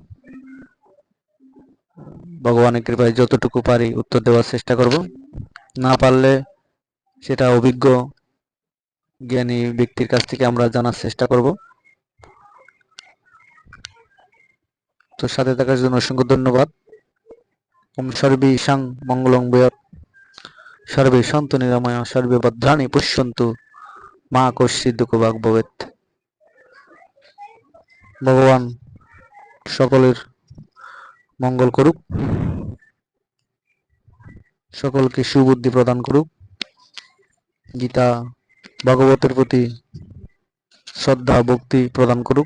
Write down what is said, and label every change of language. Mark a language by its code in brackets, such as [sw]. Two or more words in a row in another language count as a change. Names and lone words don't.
[bn] ভগবানের কৃপায় যতটুকু পারি উত্তর দেওয়ার চেষ্টা করব। না পারলে সেটা অভিজ্ঞ জ্ঞানী ব্যক্তির কাছ থেকে আমরা জানার চেষ্টা করব। তো সাথে থাকার জন্য অসংখ্য ধন্যবাদ। [sa] ওম সর্বেষাং মঙ্গলং ভূয়াৎ, সর্বে সন্তু নিরাময়া, সর্বে ভদ্রাণি পশ্যন্তু, মা কশ্চিৎ দুঃখভাগ্ ভবেৎ। [bn] ভগবান সকলের মঙ্গল করুক। সকলকে সুবুদ্ধি প্রদান করুক। গীতা ভাগবতের প্রতি শ্রদ্ধা ভক্তি প্রদান করুক।